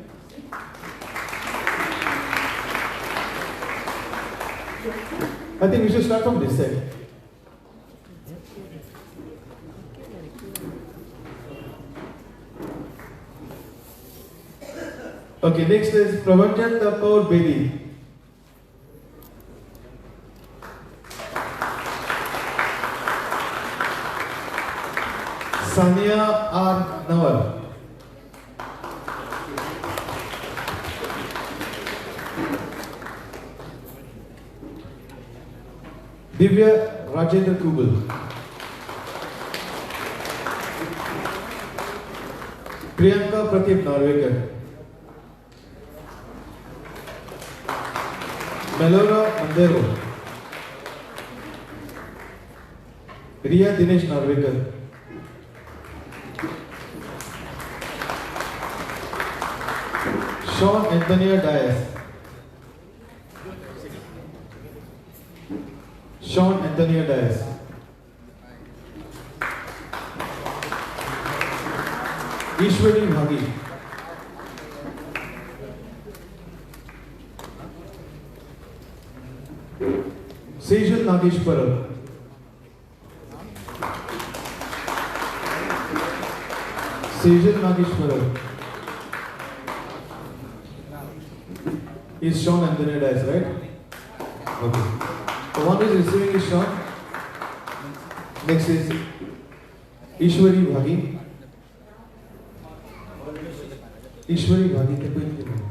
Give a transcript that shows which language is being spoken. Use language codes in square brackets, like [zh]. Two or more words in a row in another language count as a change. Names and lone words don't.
[en] I think we should start from this side. Okay, next is Pravanjan Kaur Bedi. Sania R. Nawal. Divya Rajendra Kubal. Priyanka Pradeep Narvekar. Melora Mandero. Riya Dinesh Narvekar. Sean Anthony Dias. Sean Anthony Dias. Ishwari Bhagi. Sejal Nageshwaran. Sejal Nageshwaran. Is Sean Anthony Dias, right? Okay. The one who is receiving is Sean. Next is Ishwari Bhagi. Ishwari Bhagi.